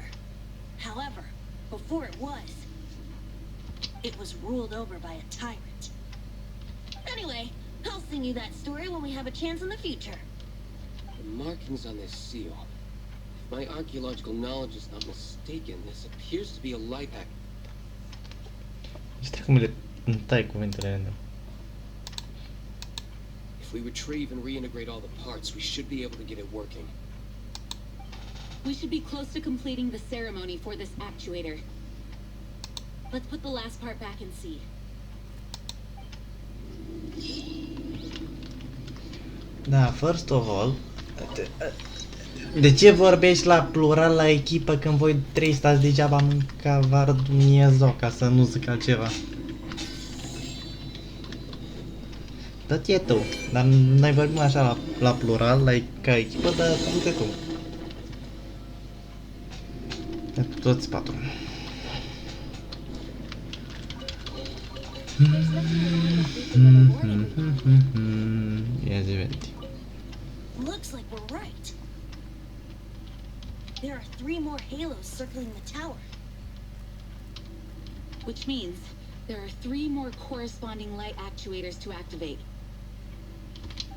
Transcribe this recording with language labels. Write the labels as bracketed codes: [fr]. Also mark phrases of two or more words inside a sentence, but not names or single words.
[en] However, before it was ruled over by a tyrant. Anyway, I'll sing you that story when we have a chance in the future. The markings on this seal. If my archaeological knowledge is not mistaken, this appears to be a light act. [ro] Stai cum le tai cuvintele random. [en] If we retrieve and reintegrate all the parts, we should be able to get it working. We should be close to completing the ceremony for this actuator. Let's put the last part back and see. Da, first of all, [ro] de ce vorbești la plural la echipă când voi trei stați degeaba mânca var Dumnezeu, ca să nu zic altceva? Dă-te tu, dar noi vorbim așa la plural, ca echipă, dar du-te tu. Toți patru. [en] There's nothing wrong with reaping a reward every now and then. [ro] Ia zi, venti. [en] Looks like we're right. There are 3 more halos circling the tower. Which means there are 3 more corresponding light actuators to activate.